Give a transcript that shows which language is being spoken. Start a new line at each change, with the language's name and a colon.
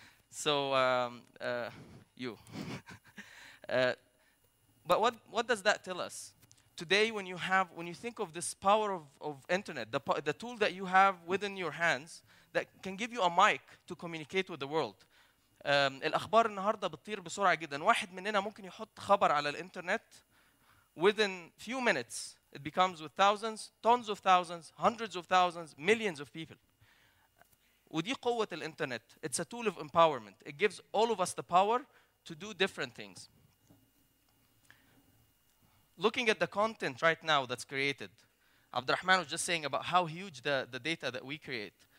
English: So you. But what does that tell us? Today, when you think of this power of internet, the tool that you have within your hands that can give you a mic to communicate with the world.
Arabic: الأخبار النهاردة بتطير بسرعة جدا. واحد مننا ممكن يحط خبر على الإنترنت
English: within few minutes. It becomes with thousands, tons of thousands, hundreds of thousands, millions of people.
Arabic: ودي قوة الإنترنت.
English: It's a tool of empowerment. It gives all of us the power to do different things. Looking at the content right now that's created, Abdurrahman was just saying about how huge the data that we create.